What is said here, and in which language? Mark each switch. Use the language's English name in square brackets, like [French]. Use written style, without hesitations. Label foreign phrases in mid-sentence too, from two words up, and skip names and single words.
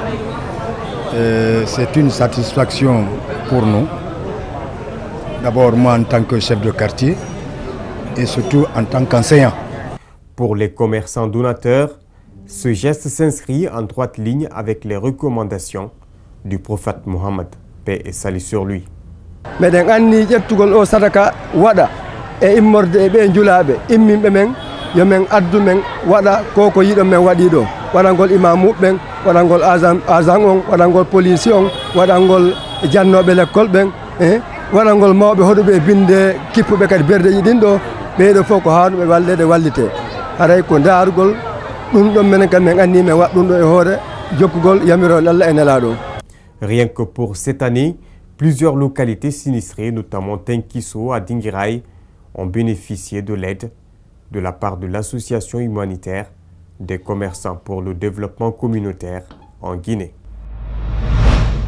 [French] C'est une satisfaction pour nous, d'abord moi en tant que chef de quartier et surtout en tant qu'enseignant. Pour les commerçants donateurs, ce geste s'inscrit en droite ligne avec les recommandations du prophète Mohammed, paix et salut sur lui. [Fula] yomen addu men wada koko yiɗo men waɗi ɗo waɗangol imamu ɓen waɗangol agent on waɗangol police on waɗangol jannoɓe l'école ɓen waɗangol mawɓe hoɗuɓe binde kippuɓe kadi berdeji ɗin ɗo ɓeɗo fof ko hanuɓe wallede wallite haray ko darugol ɗum ɗon menen kam men anni men waɗ ɗum ɗo e hoore jokkugol yamirol Allah e nelaɗo. [French] Rien que pour cette année, plusieurs localités sinistrées, notamment Tenkiso à Dingirai, ont bénéficié de l'aide de la part de l'association humanitaire des commerçants pour le développement communautaire en Guinée.